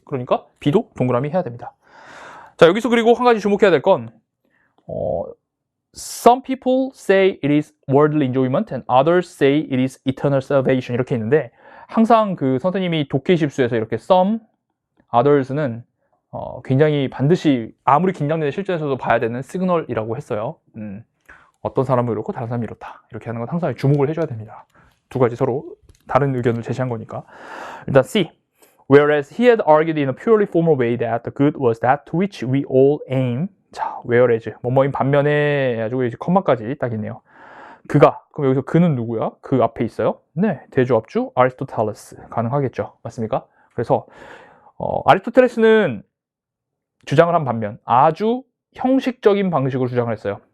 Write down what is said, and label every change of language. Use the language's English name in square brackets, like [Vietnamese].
[Korean] 그러니까 B도 동그라미 해야 됩니다. 자, 여기서 그리고 한 가지 주목해야 될 건 [English] Some people say it is worldly enjoyment and others say it is eternal salvation, [Korean] 이렇게 있는데, 항상 그 선생님이 독해 실수에서 이렇게 some, others는 굉장히 반드시 아무리 긴장되는 실전에서도 봐야 되는 시그널이라고 했어요. 어떤 사람은 이렇고 다른 사람이 이렇다, 이렇게 하는 건 항상 주목을 해줘야 됩니다. 두 가지 서로 다른 의견을 제시한 거니까. 일단 C. [English] Whereas he had argued in a purely formal way that the good was that to which we all aim. [Korean] 자, whereas 뭐뭐인 반면에 해가지고 이제 컴마까지 딱 있네요. 그가, 그럼 여기서 그는 누구야? 그 앞에 있어요. 네, 대조합주 아리스토텔레스. 가능하겠죠. 맞습니까? 그래서 아리스토텔레스는 주장을 한 반면 아주 형식적인 방식으로 주장을 했어요.